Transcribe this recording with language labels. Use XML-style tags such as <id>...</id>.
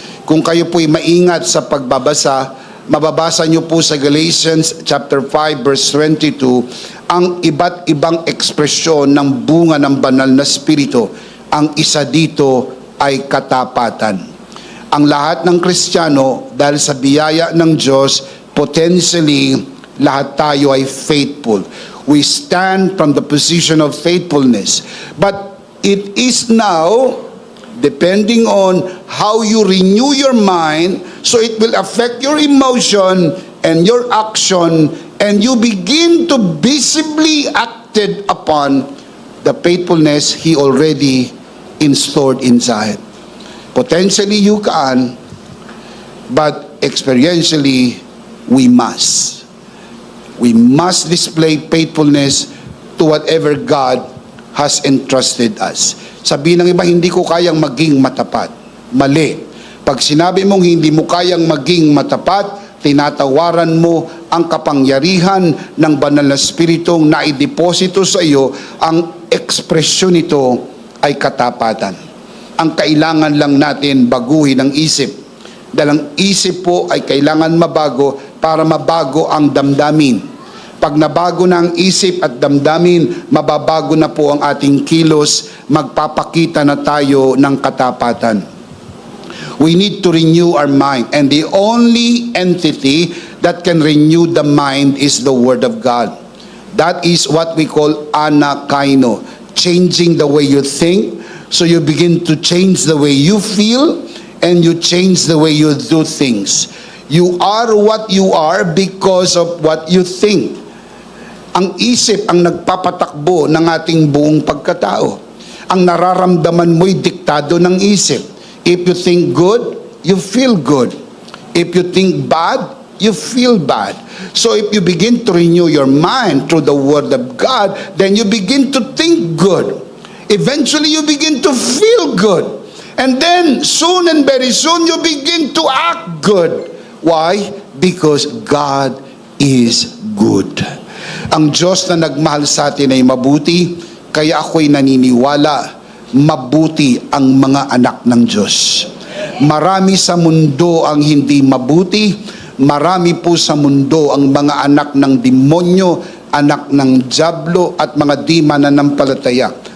<tl>Kung kayo po'y maingat sa pagbabasa, mababasa nyo po sa Galatians chapter 5 verse 22 ang iba't ibang ekspresyon ng bunga ng banal na spirito. Ang isa dito ay katapatan. Ang lahat ng Kristiyano, dahil sa biyaya ng Diyos, potentially lahat tayo ay faithful.</tl> <en>We stand from the position of faithfulness. But it is now depending on how you renew your mind, so it will affect your emotion and your action, and you begin to visibly acted upon the faithfulness He already installed inside. Potentially you can, but experientially we must. We must display faithfulness to whatever God has entrusted us.</en> <tl>Sabi ng iba, hindi ko kayang maging matapat. Mali. Pag sinabi mong hindi mo kayang maging matapat, tinatawaran mo ang kapangyarihan ng banal na spiritong naideposito sa iyo. Ang ekspresyon nito ay katapatan. Ang kailangan lang natin baguhin ang isip. Dahil ang isip po ay kailangan mabago para mabago ang damdamin. Pag nabago na ang isip at damdamin, mababago na po ang ating kilos, magpapakita na tayo ng katapatan.</tl> <en>We need to renew our mind, and the only entity that can renew the mind is the Word of God. That is what we call anakaino, changing the way you think, so you begin to change the way you feel, and you change the way you do things. You are what you are because of what you think.</en> <tl>Ang isip ang nagpapatakbo ng ating buong pagkatao. Ang nararamdaman mo'y diktado ng isip.</tl> <en>If you think good, you feel good. If you think bad, you feel bad. So if you begin to renew your mind through the Word of God, then you begin to think good. Eventually you begin to feel good. And then soon and very soon you begin to act good. Why? Because God is good.</en> <tl>Ang Diyos na nagmahal sa atin ay mabuti, kaya ako'y naniniwala, mabuti ang mga anak ng Diyos. Marami sa mundo ang hindi mabuti, marami po sa mundo ang mga anak ng demonyo, anak ng dyablo at mga di mananampalataya.</tl>